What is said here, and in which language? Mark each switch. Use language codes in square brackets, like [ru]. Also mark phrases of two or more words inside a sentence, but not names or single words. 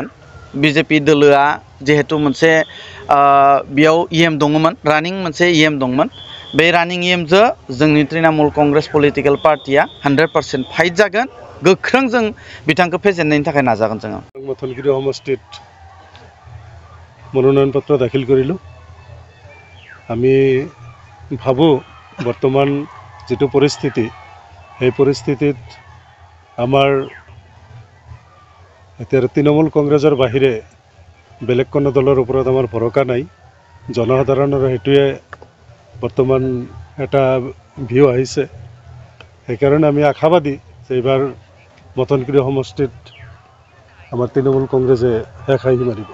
[brx] बिजेपि दोलोआ जिहेतु मोनसे बेयाव इएम दङमोन, रानिं मोनसे इएम दंमोन। बे रानिं इएमजों जोंनि तृणमूल कंग्रेस [en] political party [brx] 100% फाइट जागोन। गोख्रों जों बिथांखौ फेजेननायनि थाखाय नाजागोन जोङो। [as] মথনগুৰি সমষ্টিত মনোনয়ন পত্ৰ দাখিল কৰিলো। আমি ভাবোঁ বৰ্তমান যেটো পৰিস্থিতি এই পৰিস্থিতিত আমাৰ এতিয়া তৃণমূল কংগ্ৰেছৰ বাহিৰে বেলেগ কোনো দলৰ ওপৰত আমাৰ ভৰসা নাই। জনসাধাৰণৰ হেতুৱে বৰ্তমান এটা ভিউ আহিছে, সেইকাৰণে আমি আশাবাদী যে এইবাৰ মথনগিৰি সমষ্টিত আমাৰ তৃণমূল কংগ্ৰেছে শেষ হাঁহি মাৰিব।